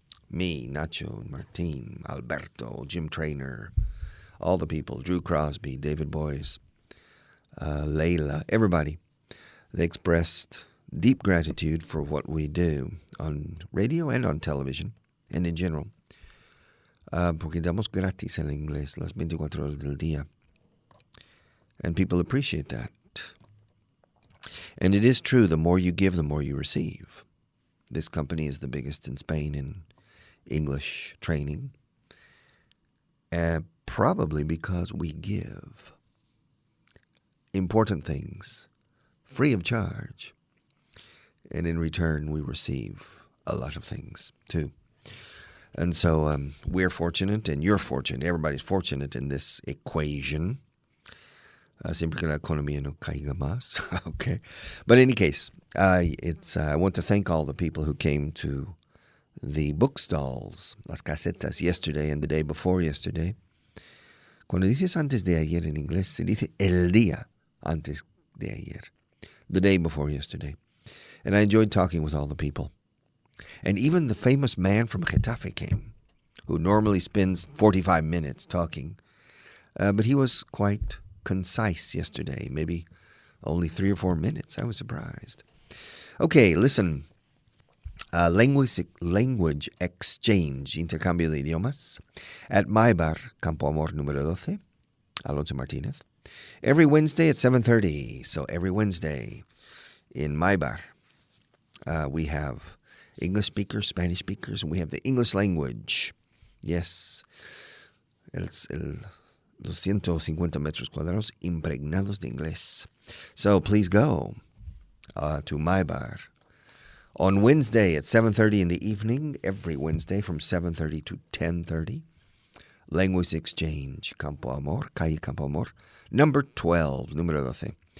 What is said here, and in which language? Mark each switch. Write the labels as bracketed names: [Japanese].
[English] Me, Nacho, Martin, Alberto, Jim Traynor, all the people, Drew Crosby, David Boyes, Layla, everybody. They expressed deep gratitude for what we do on radio and on television and in general. [Spanish] Porque damos gratis en inglés las 24 horas del día. [English] And people appreciate that. And it is true, the more you give, the more you receive. This company is the biggest in Spain in English training. Probably because we give important things free of charge. And in return, we receive a lot of things, too. And so we're fortunate, and you're fortunate. Everybody's fortunate in this equation. [Spanish] Siempre que la economía no caiga más. [English] Okay. But in any case, I want to thank all the people who came to the book-stalls, las casetas, yesterday and the day before yesterday. [Spanish] Cuando dices antes de ayer en inglés, se dice el día antes de ayer, [English] the day before yesterday. And I enjoyed talking with all the people. And even the famous man from Getafe came, who normally spends 45 minutes talking. But he was quite concise yesterday, maybe only 3 or 4 minutes. I was surprised. Okay, listen. Language exchange, [Spanish] intercambio de idiomas, [English] at my bar, Campo Amor número 12, Alonso Martinez, every Wednesday at 7:30. So every Wednesday in my bar, we have English speakers, Spanish speakers, and we have the English language. [Spanish] Yes, los 150 metros cuadrados impregnados de inglés. [English] So please go to my bar on Wednesday at 7:30 in the evening, every Wednesday from 7:30 to 10:30. Language Exchange, Campo Amor, Calle Campo Amor, number 12, número 12.